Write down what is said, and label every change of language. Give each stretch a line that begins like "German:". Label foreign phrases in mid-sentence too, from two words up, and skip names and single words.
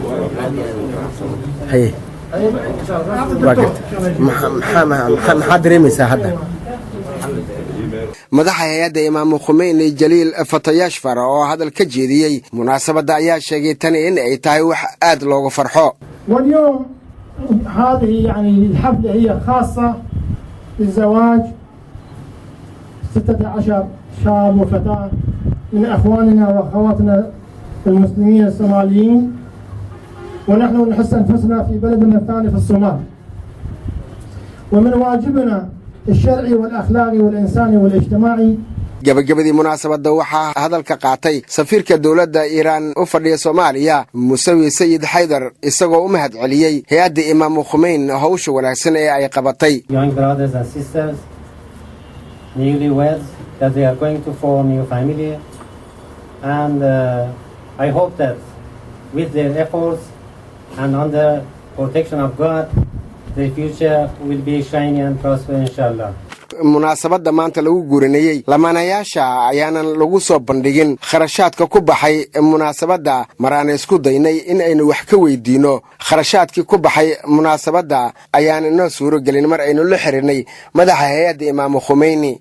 Somali: haye waa garta maxaa dareemaysaa hadda? madaxa hay-adda Imaam Khomeini Jaliil Fatayashfar oo hadal ka jeediyey munaasabadda ayaa sheegay tan in ay tahay wax aad looga farxo.
Arabic: واليوم هذه يعني الحفلة هي خاصة للزواج 16 شاب وفتاة من أخواننا وأخواتنا المسلمين الصوماليين، ونحن نحس أنفسنا في بلدنا الثاني في الصومال، ومن واجبنا الشرعي والأخلاقي والإنساني والاجتماعي.
Somali: gabagabadii munaasabadda waxaa hadalka qaatay safiirka dowladda Iiraan u fadhiya Soomaaliya, Musawi Sayid Haydar, isagoo u mahad celiyay hay-adda Imaam Khomeini hawsha wanaagsan ee ay qabatay.
English: Young brothers and sisters, newlyweds, that they are going to form new family, and I hope that with their efforts and under protection of God, the future will be shiny and prosper, inshallah.
Somali: munaasabadda maanta lagu guurinayay lamaanayaasha ayaanan lagu soo bandhigin kharashaadka ku baxay munaasabadda. maraan isku daynay in aynu wax ka weydiino kharashaadkii ku baxay munaasabadda ayaan inoo suuro gelin mar aynu la xiriirnay madaxa hay-adda Imaam Khomeini.